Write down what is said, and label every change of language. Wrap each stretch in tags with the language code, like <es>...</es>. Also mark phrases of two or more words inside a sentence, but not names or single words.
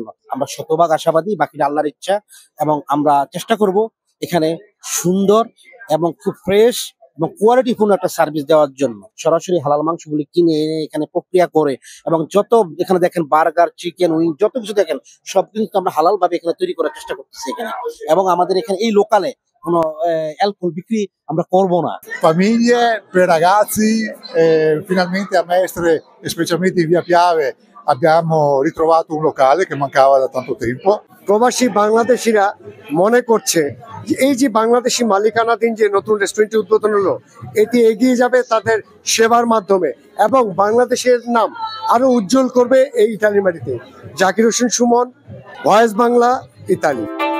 <bn>আমরা শতভাগ আশাবাদী, বাকিটা আল্লাহর ইচ্ছা। এবং আমরা চেষ্টা করব এখানে সুন্দর এবং খুব ফ্রেশ এবং কোয়ালিটিপূর্ণ একটা সার্ভিস দেওয়ার জন্য। সরাসরি হালাল মাংসগুলি কিনে এনে এখানে প্রক্রিয়া করে, এবং যত এখানে দেখেন বার্গার, চিকেন, উইং যত কিছু দেখেন সব কিন্তু আমরা হালাল ভাবে এখানে তৈরি করার চেষ্টা করতেছি এখানে। এবং আমাদের এখানে এই লোকালে কোনো অ্যালকোহল বিক্রি আমরা করব না।</bn> <it>Famiglie, per ragazzi, finalmente a Mestre e specialmente in via Piave abbiamo ritrovato un locale che mancava da tanto tempo.</it> <bn>প্রবাসী বাংলাদেশিরা মনে করছে যে এই যে বাংলাদেশি মালিকানাধীন যে নতুন রেস্টুরেন্টটি উদ্বোধন হলো, এটি এগিয়ে যাবে তাদের সেবার মাধ্যমে এবং বাংলাদেশের নাম আরো উজ্জ্বল করবে এই ইতালির মাটিতে। জাকির হোসেন সুমন, ভয়েস বাংলা, ইতালি।</bn>